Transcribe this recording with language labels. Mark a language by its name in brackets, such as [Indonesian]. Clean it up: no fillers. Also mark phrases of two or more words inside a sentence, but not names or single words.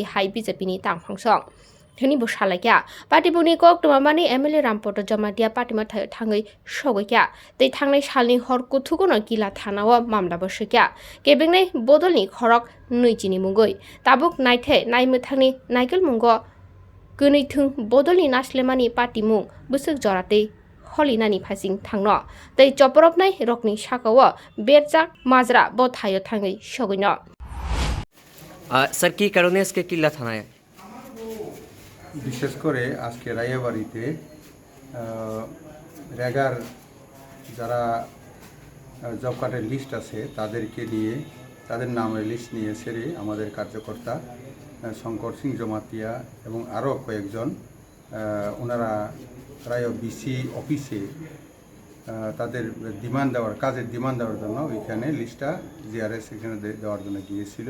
[Kok Borok] hai BJP ni tangphangso theni bo salaikya patibuni kok tumamani MLA rampoto jama dia patima thangui sogokya tei thangnai salni hor kuthugono Killa thanao mamla bo sokya kebengnai bodolni khorok nuichini mungoi tabuk naithai naimwthangni naikal mungo Kunui thung bodolni naslemani patimung busuk joratei holinani phasing thangno tei choporopnai rokni sakao berjak majra bo thayo thangui sogoino [Bangla] স্যার কি কারণে আজকে কিল্লা থানায় বিশেষ করে আজকে রাইয়াবাড়িতে রেগার যারা জব কার্ডের লিস্ট আছে তাদেরকে নিয়ে তাদের নামের লিস্ট নিয়ে সেরে আমাদের কার্যকর্তা শঙ্কর সিং জমাতিয়া এবং আরও কয়েকজন ওনারা রায় বিসি অফিসে তাদের ডিমান্ড দেওয়ার কাজের ডিমান্ড দেওয়ার জন্য ওইখানে লিস্টটা জিআরএস এখানে দেওয়ার জন্য গিয়েছিল।